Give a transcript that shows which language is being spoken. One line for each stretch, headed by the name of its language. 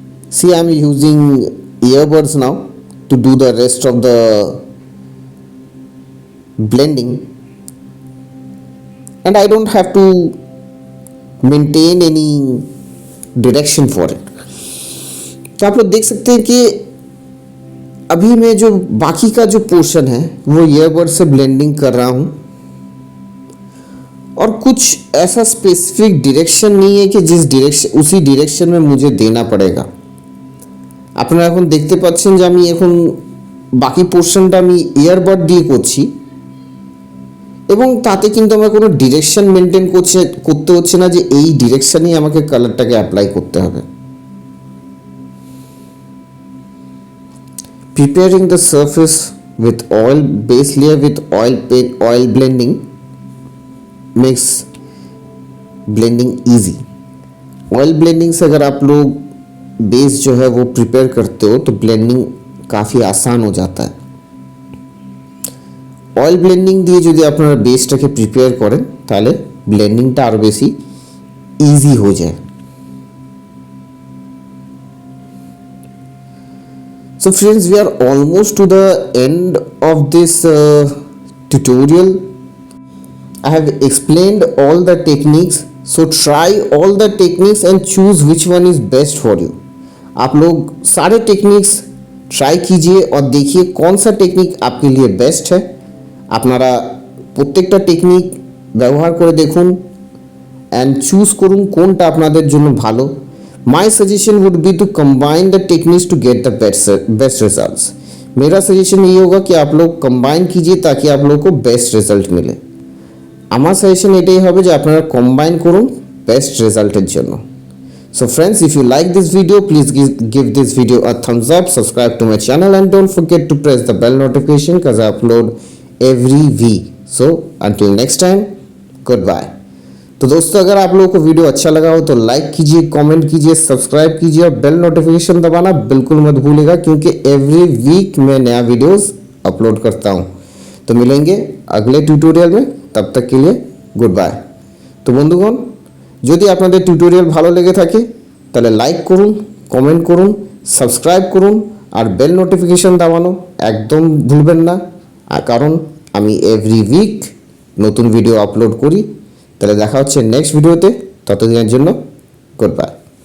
English: See, I am using earbuds now to do the rest of the blending, and I don't have to maintain any direction for it.
Hindi: तो आप लोग देख सकते हैं कि अभी मैं जो बाकी का जो पोर्शन है वो ईयरबड से ब्लेंडिंग कर रहा हूँ, और कुछ ऐसा स्पेसिफिक डायरेक्शन नहीं है कि जिस डायरेक्शन उसी डायरेक्शन में मुझे देना पड़ेगा।
Bangla: আপনারা এখন দেখতে পাচ্ছেন যে আমি এখন বাকি পোর্শনটা আমি ইয়ারবাড দিয়ে করছি, এবং তাতে কিন্তু আমার কোনো ডিরেকশন মেনটেন করতে হচ্ছে না যে এই ডিরেকশনেই আমাকে কালারটাকে অ্যাপ্লাই করতে হবে।
English: Preparing the surface with oil base layer with oil blending makes blending easy.
Hindi: Oil blending से अगर आप लोग बेस जो है वो प्रिपेयर करते हो तो ब्लेंडिंग काफ़ी आसान हो जाता है।
Bangla: ऑयल ब्लेंडिंग দিয়ে যদি আপনারা বেসটাকে প্রিপেয়ার করেন তাহলে ব্লেন্ডিংটা আরও বেশি ইজি হয়ে যায়।
English: So friends, we are almost to the end of this tutorial. I have explained all the techniques, so try all the techniques and choose which one is best for you.
Hindi: आप लोग सारे techniques try कीजिए और देखिए कौन सा technique आपके लिए बेस्ट है।
Bangla: আপনারা প্রত্যেকটা টেকনিক ব্যবহার করে দেখুন
English: and choose
Bangla: করুন কোনটা আপনাদের জন্য ভালো।
English: My suggestion would be to combine the techniques to get the best results.
Hindi: मेरा सजेशन ये होगा कि आप लोग কম্বাইন कीजिए ताकि आप लोगों को বেস্ট রেজাল্ট মিলে।
Bangla: আমার সাজেশন এটাই হবে যে আপনারা কম্বাইন করুন বেস্ট রেজাল্টের জন্য।
English: So friends, if you like this video, please give this video a thumbs up, subscribe to my channel and don't forget to press the bell notification because I upload every week. So until next time, goodbye.
Hindi: तो दोस्तों अगर आप लोगों को video अच्छा लगा हो तो लाइक कीजिए, कमेंट कीजिए, सब्सक्राइब कीजिए और बेल नोटिफिकेशन दबाना बिल्कुल मत भूलिएगा क्योंकि
English: every week
Hindi: मैं नया वीडियोस अपलोड करता हूँ। तो मिलेंगे अगले ट्यूटोरियल में, तब तक के लिए गुड बाय।
Bangla: तो বন্ধুগণ, যদি আপনাদের টিউটোরিয়াল ভালো লেগে থাকে তাহলে লাইক করুন, কমেন্ট করুন, সাবস্ক্রাইব করুন আর বেল নোটিফিকেশন দাবানো একদম ভুলবেন না, কারণ আমি
English: every week
Bangla: নতুন ভিডিও আপলোড করি। তাহলে দেখা হচ্ছে নেক্সট ভিডিওতে, ততদিনের জন্য গুড বাই।